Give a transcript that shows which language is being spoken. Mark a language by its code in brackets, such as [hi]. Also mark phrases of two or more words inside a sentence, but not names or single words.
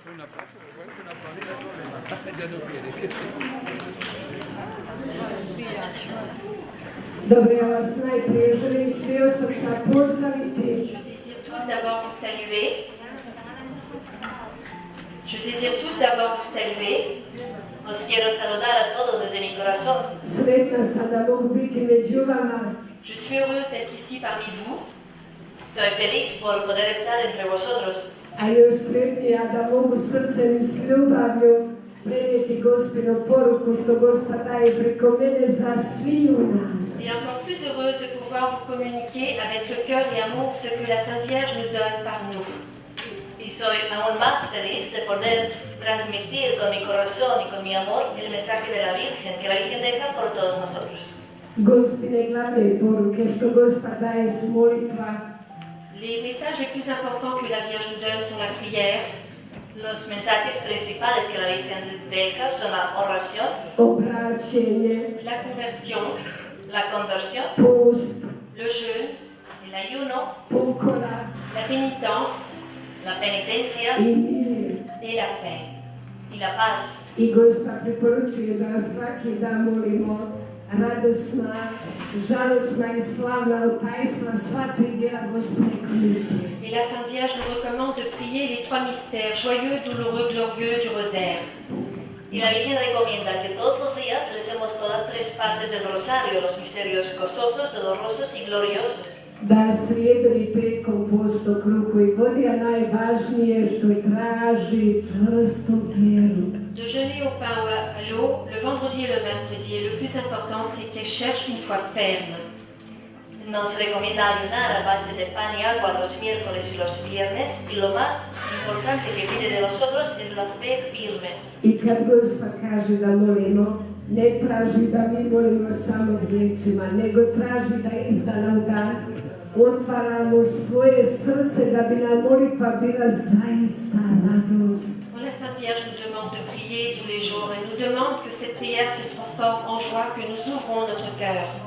[hr] Dobro, ja vas najprije želim svi od srca pozdraviti. [fr] Je désire tous d'abord vous saluer. Je désire tous d'abord vous saluer. [es] Os quiero saludar a todos desde mi corazón. [hr] Sretna sam da mogu biti među vama. [fr] Je suis heureuse d'être ici parmi vous. [es] Soy feliz por poder estar entre vosotros. [hr] A još sretnija da mogu srcem i s ljubavlju prenijeti Gospinu poruku što Gospa daje preko mene za sviju nas. [fr] Et encore plus heureuse de pouvoir vous communiquer avec le cœur et amour ce que la Sainte Vierge nous donne par nous. [es] Y soy aún más feliz de poder transmitir con mi corazón y con mi amor el mensaje de la Virgen, que la Virgen deja por todos nosotros. [hr] Gospine glavne poruke što Gospa daje su molitva. [fr] Les messages les plus importants que la Vierge nous donne sont la prière. [es] Los mensajes principales que la Virgen deja son la oración, [hr] Obraćenje, [es] la conversión, [hr] post, [fr] le jeûne, [es] el ayuno, [hr] pokora [fr] la pénitence, [es] la penitencia [hr] i mir. [fr] et la paix, [es] y la paz. [hr] I Gospa preporučuje da svaki dan molimo radosna, žalosna i slavna otajstva sva tri dijela Gospine komisije. [fr] Et la Sainte Vierge nous recommande de prier les trois mystères, joyeux, douloureux, glorieux du rosaire. [es] Y la Virgen recomienda que todos los días recemos todas tres partes del rosario, los misterios gozosos, dolorosos y gloriosos. [hr] Da srijedom i petkom posto kruhu i vodi, a najvažnije što traži čvrstu vjeru. [fr] De jeûner au pain ou à l'eau, le vendredi et le mercredi, et le plus important, c'est qu'elle cherche une foi ferme. [es] Nos recomienda ayunar a base de pan y agua los miércoles y los viernes, y lo más importante que pide de nosotros es la fe firme. [hr] I kad Gospa kaže da molimo, ne traži da mi molimo samo riječima, nego traži da iz dana u dan otvaramo svoje srce da bi nam molitva bila zaista radost. [fr] Quand la Sainte Vierge nous demande de prier tous les jours, elle nous demande que cette prière se transforme en joie, que nous ouvrons notre cœur.